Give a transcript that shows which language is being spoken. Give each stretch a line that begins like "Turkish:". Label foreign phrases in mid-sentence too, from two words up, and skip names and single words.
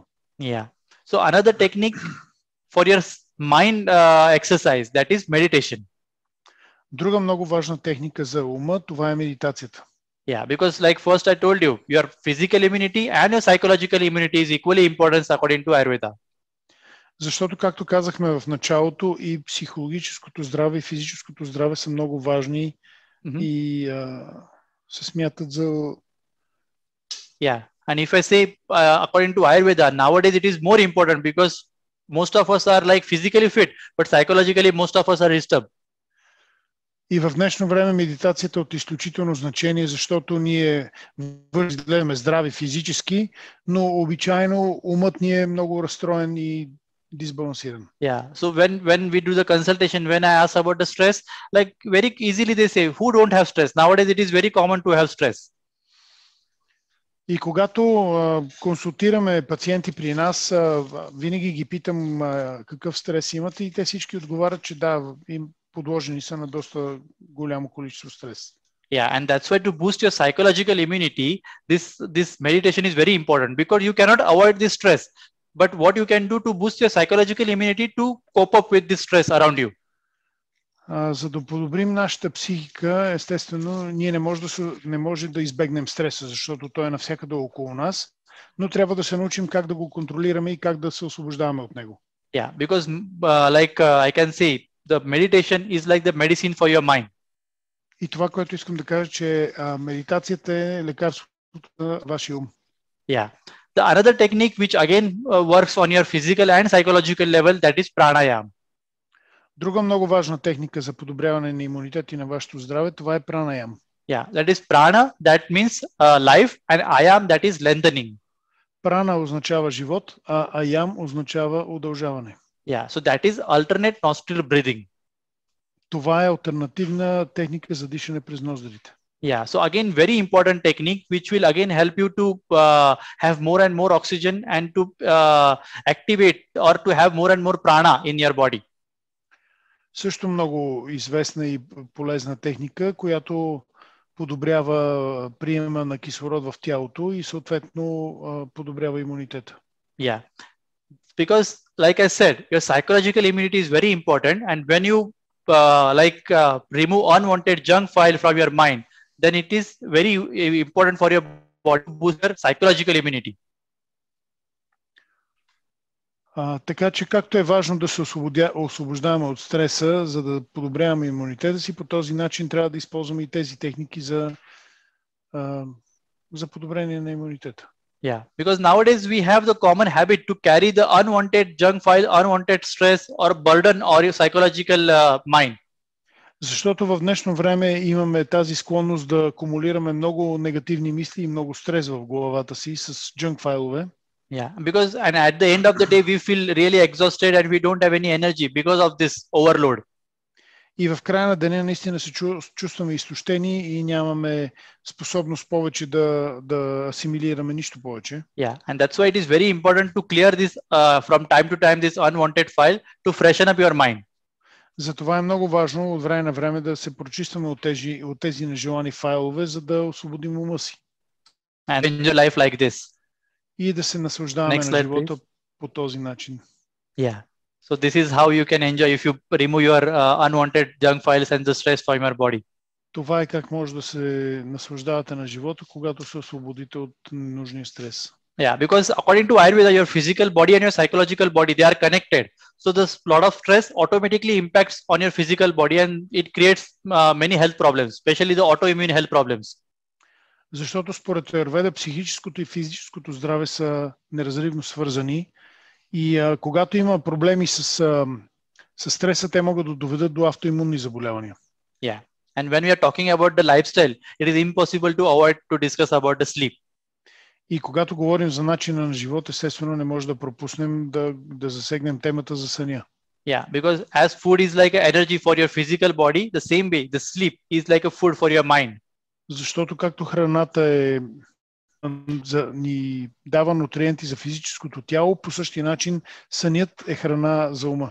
English: Yeah. So another technique for your mind exercise, that is meditation.
Bulgarian: Друга много важна техника за ума, това е медитацията.
English: Yeah, because like first I told you, your physical immunity and your psychological immunity is equally important according to Ayurveda.
Bulgarian: Защото, както казахме в началото, и психологическото здраве, и физическото здраве са много важни и се смятат за...
English: Yeah, and if I say according to Ayurveda, nowadays it is more important because most of us are like physically fit, but psychologically most of us are disturbed.
Bulgarian: И в днешно време медитацията е от изключително значение, защото ние гледаме здрави физически, но обичайно умът ни е много разстроен и дисбалансиран.
English: Yeah, so when we do the consultation, when I ask about the stress, like very easily they say, who don't have stress? Nowadays it is very common to have stress.
Bulgarian: И когато консултираме пациенти при нас, винаги ги питам какъв стрес имат и те всички отговарят, че да, им подложени са на доста голямо количество стрес.
English: Yeah, and that's why to boost your psychological immunity, this meditation is very important because you cannot avoid this stress. But what you can do to boost your psychological immunity to cope up with this stress around you?
Bulgarian: За да подобрим нашата психика, естествено, ние не може да избегнем стреса, защото той е навсякъде около нас, но трябва да се научим как да го контролираме и как да се освобождаваме от него.
English: Yeah, because I can say the meditation is like the medicine for your mind.
Bulgarian: И това, което искам да кажа, че медитацията е лекарството на вашия ум.
English: Yeah. The another technique which again works on your physical and psychological level, that is pranayama.
Bulgarian: Друга много важна техника за подобряване на имунитет и на вашето здраве, това е пранаям.
English: Yeah, that is prana, that means life, and ayam, that is lengthening.
Bulgarian: Прана означава живот, а аям означава удължаване.
English: Yeah, so that is alternate nostril breathing.
Bulgarian: Това е алтернативна техника за дишане през ноздрите.
English: Yeah, so again, very important technique which will again help you to have more and more oxygen and to activate or to have more and more prana in your body.
Bulgarian: Също много известна и полезна техника, която подобрява приема на кислород в тялото и съответно подобрява имунитета.
English: Yeah, because like I said, your psychological immunity is very important, and when you remove unwanted junk file from your mind, then it is very important for your body to boost your psychological immunity.
Bulgarian: Така че както е важно да се освобождаваме от стреса, за да подобряваме имунитета си, по този начин трябва да използваме и тези техники за подобрение на имунитета.
English: Yeah, because nowadays we have the common habit to carry the unwanted junk file, unwanted stress or burden or your psychological mind.
Bulgarian: Защото в днешно време имаме тази склонност да акумулираме много негативни мисли и много стрес в главата си с джънк файлове.
English: Yeah, because and at the end of the day we feel really exhausted and we don't have any energy because of this overload.
Bulgarian: И в края на деня наистина се чувстваме изтощени и нямаме способност повече да асимилираме нищо повече.
English: Yeah, and that's why it is very important to clear this from time to time this unwanted file to freshen up your mind.
Bulgarian: Затова е много важно от време на време да се прочистваме от тези нежелани файлове, за да освободим ума си.
English: And enjoy life like this.
Bulgarian: И да се наслаждаваме на живота по този начин.
English: Yeah. So this is how you can enjoy if you remove your unwanted junk files and the stress from your body.
Bulgarian: Това е как може да се наслаждавате на живота, когато се освободите от ненужния стрес.
English: Yeah, because according to Ayurveda, your physical body and your psychological body, they are connected. So this lot of stress automatically impacts on your physical body and it creates many health problems, especially the autoimmune health problems.
Bulgarian: Защото според Аюрведа психическото и физическото здраве са неразривно свързани и когато има проблеми с стреса, те могат да доведат до автоимунни заболявания.
English: Yeah. And when we are talking about the lifestyle, it is impossible to avoid to discuss about the sleep.
Bulgarian: И когато говорим за начина на живот, естествено не може да пропуснем да засегнем темата за съня.
English: Yeah, because as food is like an energy for your physical body, the same way the sleep is like a food for your mind.
Bulgarian: Защото както храната ни дава нутриенти за физическото тяло, по същия начин сънят е храна за ума.